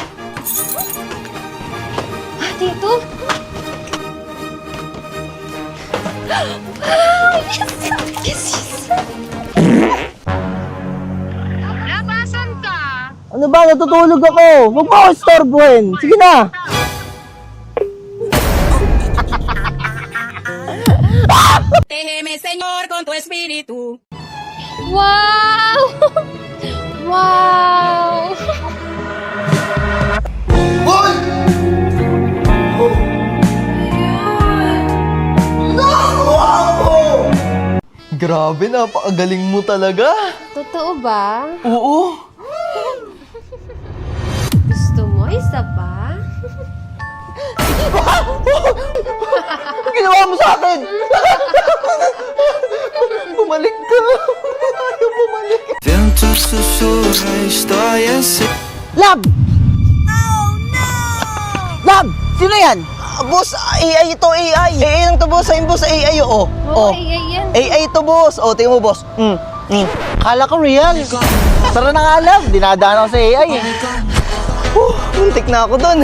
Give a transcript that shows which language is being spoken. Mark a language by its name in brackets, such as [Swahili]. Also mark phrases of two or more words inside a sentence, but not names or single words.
[Filipino] Tito? Wow! Yes! Labasan ka! Ano ba? Natutulog ako. Huwag mo ako istorbohin. Sige na. [Spanish] Protégeme, Señor, con tu espíritu. Wow! Wow! Hoy! Wow! [Filipino] Grabe, napakagaling mo talaga. Totoo ba? Oo. Gusto mo isa pa? Ano ginawa mo sa akin? Bumalik ka. Ayaw bumalik. [Spanish] Vento susurra, estoy así. [English] Lab! Oh, no! [Filipino] Lab! Sino yan? Boss, AI ito, AI. AI lang to, boss. Ayun, boss, AI, oo. Oo, yan. AI ito, boss. O, tingnan mo, boss. Kala ko real. Tara na nga, Lab. Dinadaan ako sa AI. Muntik na ako dun.